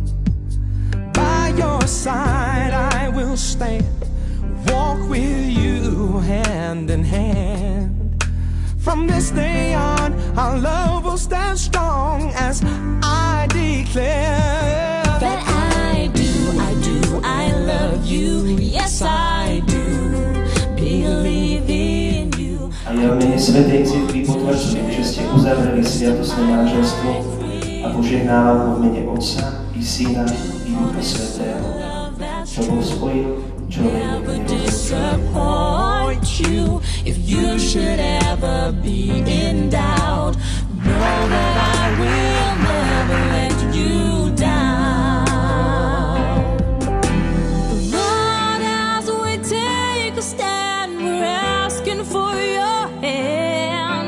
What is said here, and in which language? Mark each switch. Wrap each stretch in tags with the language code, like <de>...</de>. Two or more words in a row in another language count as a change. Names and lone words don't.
<en>By your side I will stand, walk with you hand in hand. From this day on, our love will stand strong as I declare that I love you. Yes, I do believe in you.</en> <sk>A ja v mene Svätej Cirkvi potvrdzujem, že ste uzavreli sviatostné manželstvo a požehnávam ho v mene Otca i Syna i Ducha Svätého. Čo Boh spojil, človek</sk> <en>disappoint you. If you should ever be in doubt, know that I will never let you down. Lord, as we take a stand, we're asking for your hand</en>